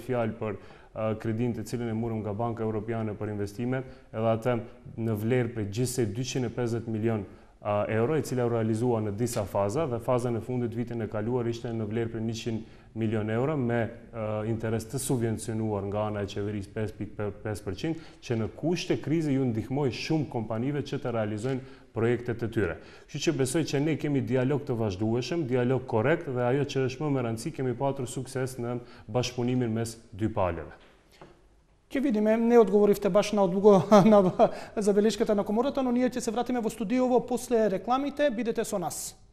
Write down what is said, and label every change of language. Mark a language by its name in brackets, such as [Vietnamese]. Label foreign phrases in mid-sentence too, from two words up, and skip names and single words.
[Albanian] fjalë për kredin të cilën e morëm nga Banka Evropiane për investime, edhe atë në vlerë prej gjithsej 250 milion euro, e cila u realizua në disa faza, dhe fazën e fundit vitin e kaluar ishte në vlerë prej 100 milion euro me interes të subvencionuar nga ana e qeverisë 5.5%, që në kushte krize ju ndihmoi shumë kompanive që të realizojnë projektet e tyre. Kështu që besoj që ne kemi dialog të vazhdueshëm, dialog korrekt dhe ajo që është më me rëndësi kemi patur sukses në bashkëpunimin mes dy palëve. [Macedonian] Ќе видиме, не одговоривте баш на одуго на забелешката на комората, но ние ќе се вратиме во студиово после рекламите. Бидете со нас.